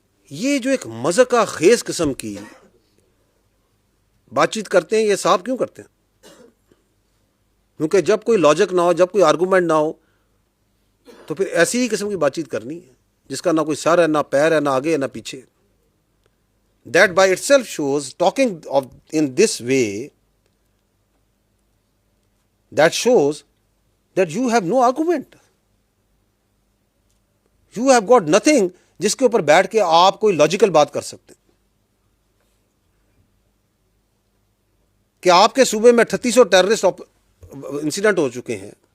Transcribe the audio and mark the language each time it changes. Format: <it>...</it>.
<ur>یہ جو ایک مذاقہ خیز قسم کی بات چیت کرتے ہیں، یہ صاحب کیوں کرتے ہیں؟ کیونکہ جب کوئی لاجک نہ ہو، جب کوئی آرگومنٹ نہ ہو، تو پھر ایسی ہی قسم کی بات چیت کرنی ہے جس کا نہ کوئی سر ہے، نہ پیر ہے، نہ آگے ہے، نہ پیچھے.</ur> <en>That by itself shows, talking of in this way, that shows that you have no argument. You have got nothing</en> <ur>جس کے اوپر بیٹھ کے آپ کوئی لاجیکل بات کر سکتے. کہ آپ کے صوبے میں 3800 ٹیررسٹ انسیڈنٹ ہو چکے ہیں.</ur>